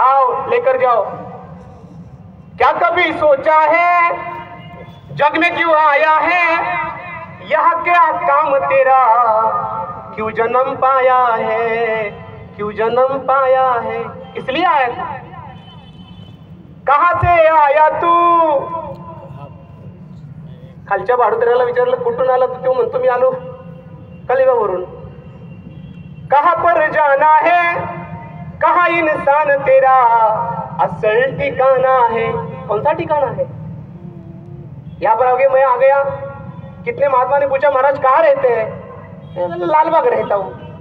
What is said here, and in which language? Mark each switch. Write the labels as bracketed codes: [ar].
[hi] आओ लेकर जाओ. क्या कभी सोचा है जग में क्यों आया है, यह क्या काम तेरा, क्यों जन्म पाया है, क्यों जन्म पाया है. इसलिए आया था. कहां से आया तू, [mr] खालच्या भाडुत्र्याला विचारलं कुठून आला, तर तो म्हणतो मी आलो कलिगावरून. [hi] कहा पर जाना है, कहा इंसान तेरा असल ठिकाना है. कौन सा ठिकाना है? यहाँ पर आगे मैं आ गया. कितने महात्मा ने पूछा महाराज कहाँ रहते हैं? लालबाग रहता हूँ.